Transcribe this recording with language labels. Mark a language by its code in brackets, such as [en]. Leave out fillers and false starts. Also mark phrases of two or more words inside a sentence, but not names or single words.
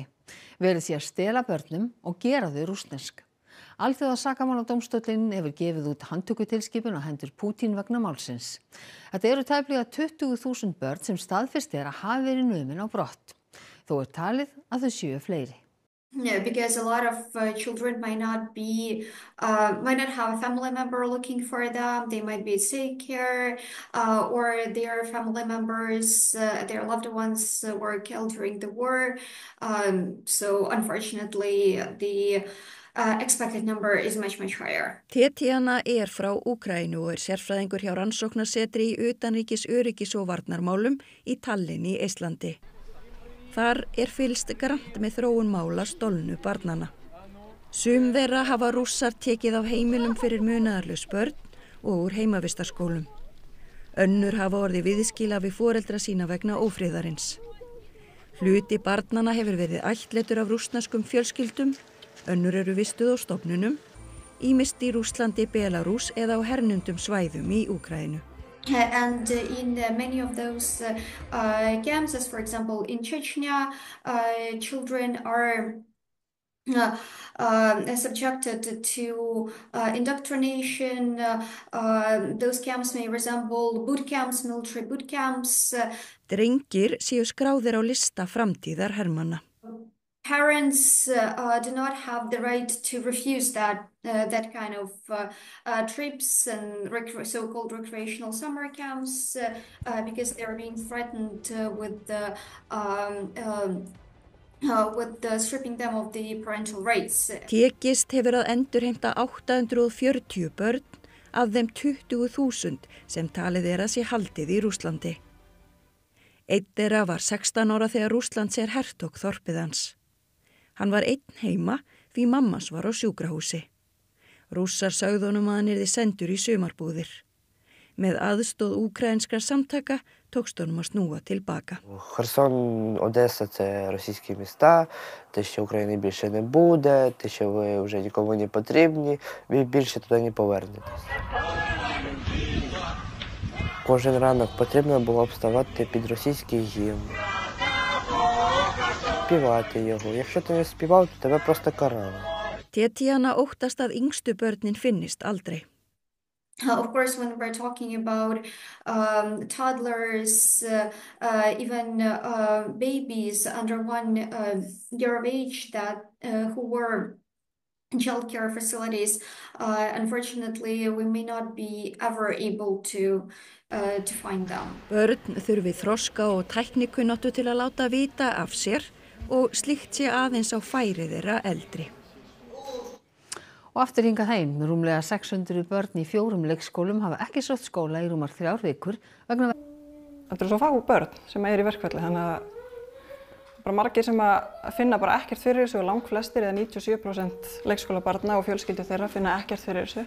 [is] Verið sé að stela börnum og gera þau rússnesk. Alþjóðasakamáladómstóllinn hefur gefið út handtökutilskipun á hendur Pútín vegna málsins. Þetta eru tæplega 20.000 börn sem staðfest er að hafi verið numin á brott. Þó er talið að þau séu fleiri. [en] Yeah, because a lot of children might not have a family member looking for them. They might be sick here, or their family members, their loved ones were killed during the war. So unfortunately, the expected number is much higher. [is] Tetiana frá Úkraínu og sérfræðingur hjá rannsóknarsetri í utanríkis, öryggis og varnarmálum í Tallinn í Eistlandi. Þar fylgst grannt með þróun mála stolnu barnanna. Sum þeirra hafa Rússar tekið á heimilum fyrir munaðarlaus börn og úr heimavistarskólum. Önnur hafa orðið viðskila við foreldra sína vegna ófriðarins. Hluti barnanna hefur verið ættleiddur af rússneskum fjölskyldum, önnur eru vistuð á stofnunum, ýmist í Rússlandi, Belarús eða á hernumdum svæðum í Úkraínu. [en] And in many of those camps, as for example in Chechnya, children are subjected to indoctrination. Those camps may resemble boot camps, military boot camps. [is] Drengir séu skráðir á lista framtíðar hermanna. [en] Parents do not have the right to refuse that kind of trips and so-called recreational summer camps because they are being threatened with stripping them of the parental rights. [is] Tekist hefur að endurheimta 840 börn af þeim 20.000 sem talið að sé haldið í Rússlandi. Einn þeirra var 16 ára þegar Rússland hertók þorpið hans. Hann var einn heima því mammas var á sjúkrahúsi. Rússar sögðu honum að hann yrði sendur í sumarbúðir. Með aðstoð úkrainskra samtaka tókst honum að snúa tilbaka. [uk] Херсон, Одеса – це російські міста, те, що України більше не буде, те, що ви вже нікому не потрібні, ви більше туди не повернетесь. Кожен ранок потрібно було б вставати під російський гімн. Spівати його. Якщо ти не співав, то тебе просто карали. [is] Tetiana óttast að yngstu börnin finnist aldrei. [en] Of course, when we're talking about toddlers, even babies under 1 year of age who were in child care facilities, unfortunately, we may not be ever able to find them. [is] Börn þurfi þroska og tæknikunnáttu til að láta vita af sér og slíkt sé aðeins á færi þeirra eldri. Og aftur hingað heim, rúmlega 600 börn í 4 leikskólum hafa ekki sótt skóla í rúmar 3 vikur vegna... Þetta svo fá börn sem í verkfalli, þannig að bara margir sem að finna bara ekkert fyrir þessu og langflestir eða 97% leikskólabarna og fjölskyldur þeirra finna ekkert fyrir þessu.